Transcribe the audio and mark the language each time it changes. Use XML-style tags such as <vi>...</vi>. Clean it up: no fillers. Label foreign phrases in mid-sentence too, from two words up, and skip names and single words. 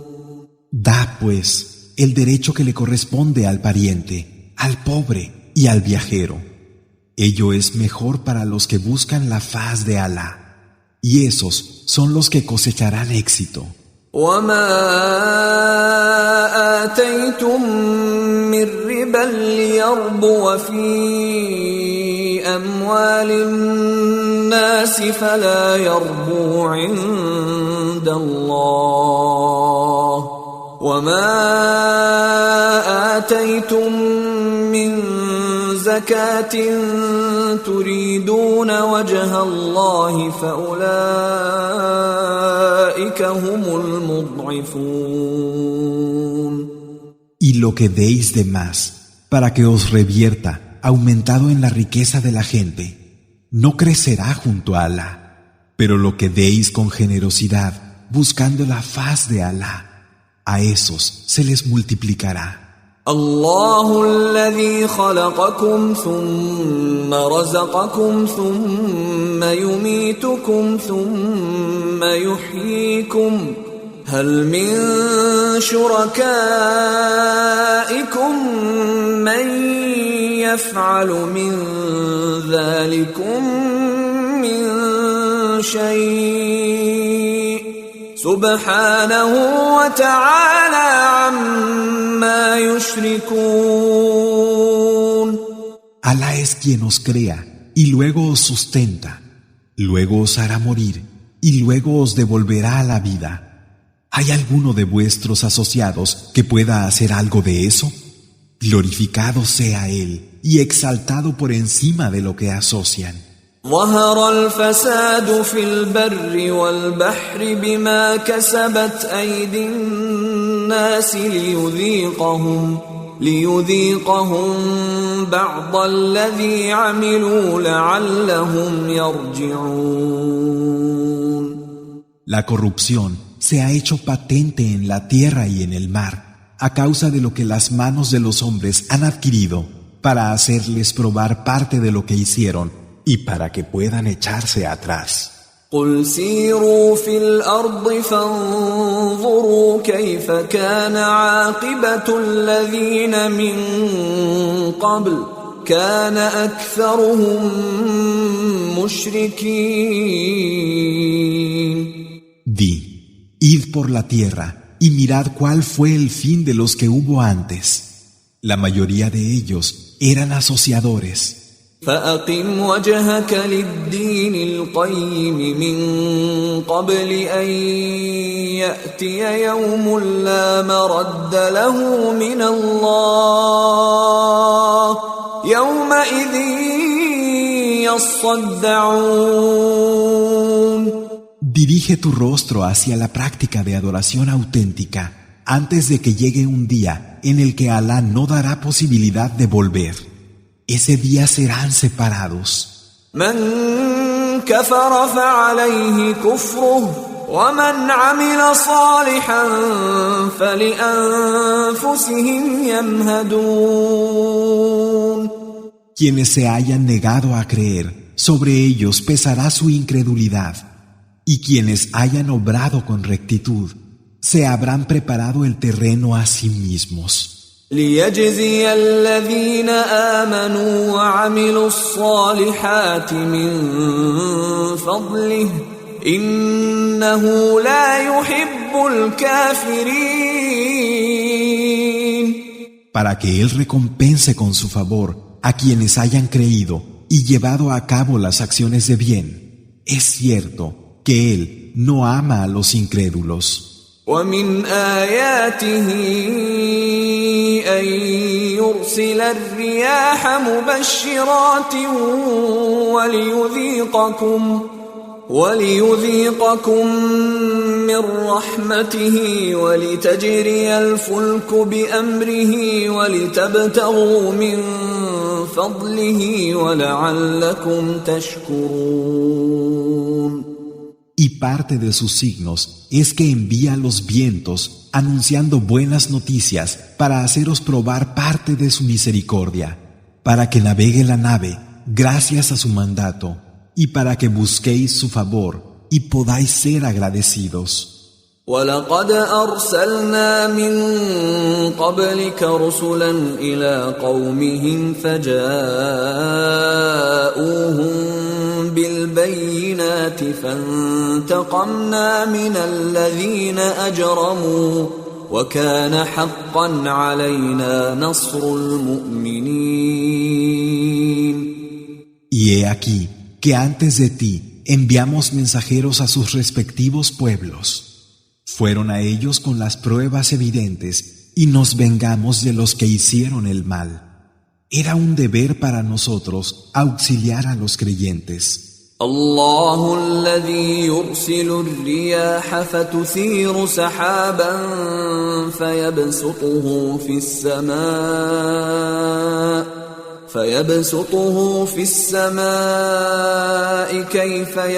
<es>Da, pues, el derecho que le corresponde al pariente, al pobre y al viajero. Ello es mejor para los que buscan la faz de Alá, y esos son los que cosecharán éxito.</es> <ar>وَمَا آتَيْتُم مِّن رِّبًا لِّيَرْبُوَ فِي أَمْوَالِ النَّاسِ فَلَا يَرْبُو عِندَ اللَّهِ وَمَا آتَيْتُم مِّن زَكَاةٍ تُرِيدُونَ وَجْهَ اللَّهِ فَأُولَئِكَ هُمُ الْمُضْعِفُونَ.</ar> <es>Y lo que deis de más, para que os revierta, aumentado en la riqueza de la gente, no crecerá junto a Alá. Pero lo que deis con generosidad, buscando la faz de Alá. A esos se les multiplicará.</es> <ar>الله الذي خلقكم ثم رزقكم ثم يميتكم ثم يحييكم هل من شركائكم من يفعل من ذلكم من شيء سبحانه وتعالى عما يشركون.</ar> <es>Alá es quien os crea y luego os sustenta, luego os hará morir y luego os devolverá a la vida. ¿Hay alguno de vuestros asociados que pueda hacer algo de eso? Glorificado sea Él y exaltado por encima de lo que asocian.</es> <ar>ظهر الفساد في البر والبحر بما كسبت أيدي الناس ليذيقهم بعض الذي عملوا لعلهم يرجعون.</ar> <es>La corrupción se ha hecho patente en la tierra y en el mar a causa de lo que las manos de los hombres han adquirido para hacerles probar parte de lo que hicieron y para que puedan echarse atrás.</es> <ar>قل سيروا في الأرض فانظروا كيف كان عاقبة الذين من قبل كان أكثرهم مشركين.</ar> <es>Di, id por la tierra y mirad cuál fue el fin de los que hubo antes. La mayoría de ellos eran asociadores.</es> <ar>فأقم وجهك للدين القيم من قبل أن يأتي يوم لا مرد له من الله يومئذ يصدعون.</ar> <es>Dirige tu rostro hacia la práctica de adoración auténtica antes de que llegue un día en el que Alá no dará posibilidad de volver. Ese día serán separados.</es> <ar>من كفر فعليه كفره ومن عمل صالحا فلأنفسهم يمهدون.</ar> <es>Quienes se hayan negado a creer, sobre ellos pesará su incredulidad, y quienes hayan obrado con rectitud, se habrán preparado el terreno a sí mismos.</es> <ar>ليجزي الذين آمنوا وعملوا الصالحات من فضله إنه لا يحب الكافرين.</ar> <es>Para que Él recompense con su favor a quienes hayan creído y llevado a cabo las acciones de bien. Es cierto que Él no ama a los incrédulos.</es> <ar>ومن آياته أن يرسل الرياح مبشرات وليذيقكم من رحمته ولتجري الفلك بأمره ولتبتغوا من فضله ولعلكم تشكرون.</ar> <es>Y parte de sus signos es que envía los vientos anunciando buenas noticias para haceros probar parte de su misericordia, para que navegue la nave gracias a su mandato y para que busquéis su favor y podáis ser agradecidos.</es> <ar>وَلَقَدْ أَرْسَلْنَا مِن قَبْلِكَ رُسُلًا إِلَى قَوْمِهِمْ فَجَاءُوهُم بِالْبَيِّنَاتِ فَانْتَقَمْنَا مِنَ الَّذِينَ أَجْرَمُوا وَكَانَ حَقًّا عَلَيْنَا نَصْرُ الْمُؤْمِنِينَ.</ar> <es>Y he aquí que antes de ti enviamos mensajeros a sus respectivos pueblos. Fueron a ellos con las pruebas evidentes y nos vengamos de los que hicieron el mal. Era un deber para nosotros auxiliar a los creyentes.</es> <ar>الله الذي يرسل الرياح فتثير سحابا فيبسطه في السماء فيبسطه في السماء كيف</ar>